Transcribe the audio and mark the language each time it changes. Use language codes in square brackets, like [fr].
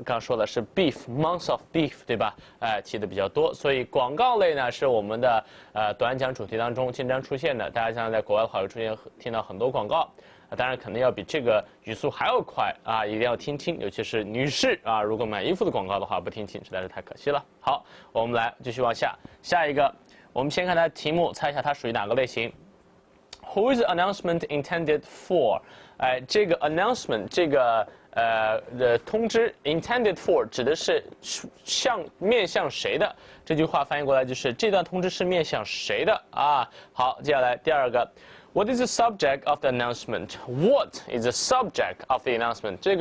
[zh] 刚说的是 beef，month of beef， 对吧？提的比较多，所以广告类呢是我们的短讲主题当中经常出现的。大家将来在国外的话会听到很多广告，当然肯定要比这个语速还要快啊，一定要听听，尤其是女士啊，如果买衣服的广告的话不听听实在是太可惜了。好，我们来继续往下一个，我们先看它的题目，猜一下它属于哪个类型。 [en] Who is the announcement intended for？ [zh] 这个 announcement 这个通知 intended for 指的是面向谁的？这句话翻译过来就是这段通知是面向谁的啊？好，接下来第二个。 [en] What is the subject of the announcement? What is the subject of the announcement?